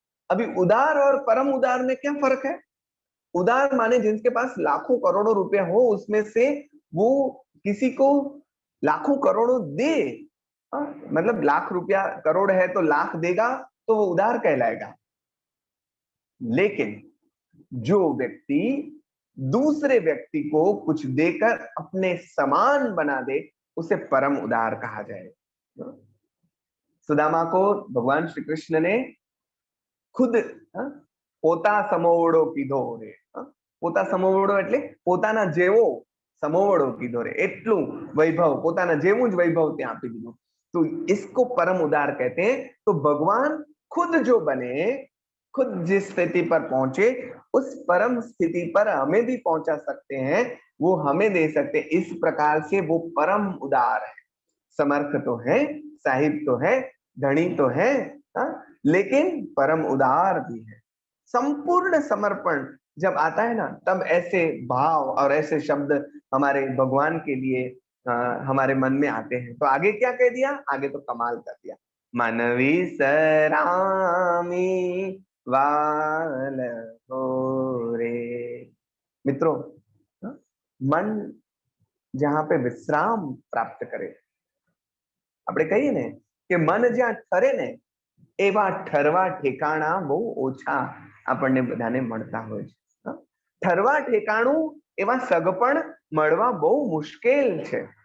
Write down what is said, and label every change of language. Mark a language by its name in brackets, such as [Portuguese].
[Hindi] अभी उदार और परम उदार में क्या फर्क है। उदार माने जिनके पास लाखों करोड़ों रुपया हो, उसमें से वो किसी को लाखों करोड़ों दे, मतलब लाख रुपया करोड़ है तो लाख देगा तो वो उदार कहलाएगा। लेकिन जो व्यक्ति दूसरे व्यक्ति को कुछ देकर अपने समान बना दे उसे परम उदार कहा जाए। सुदामा को भगवान श्री कृष्ण ने खुद [Gujarati] પોતા સમોવડો કીધો રે, પોતા સમોવડો એટલે પોતાના જેવો સમોવડો કીધો રે, એટલું વૈભવ, પોતાના જેવું જ વૈભવ ત્યાં આપી દીધું, [Hindi] तो इसको परम उदार कहते हैं। तो भगवान खुद जो बने, खुद जिस स्थिति पर पहुंचे उस परम स्थिति पर हमें भी पहुंचा सकते हैं, वो हमें दे सकते हैं। इस प्रकार से वो परम उदार है। समर्थ तो है, साहिब तो है, धनी तो है, लेकिन परम उदार भी है। संपूर्ण समर्पण जब आता है ना, तब ऐसे भाव और ऐसे शब्द हमारे भगवान के लिए हमारे मन में आते हैं। तो आगे क्या कह दिया, आगे तो कमाल कर दिया, मनवी सरामी वाल हो रे। मित्रों, मन जहां पे विश्राम प्राप्त करे, [Gujarati] આપણે કહીએ ને કે મન જ્યાં ઠરે ને એવા ઠરવા ઠેકાણા બહુ ઓછા આપણને બધાને મળતા હોય છે। ઠરવા ઠેકાણું એવા સગપણ મળવા બહુ મુશ્કેલ છે।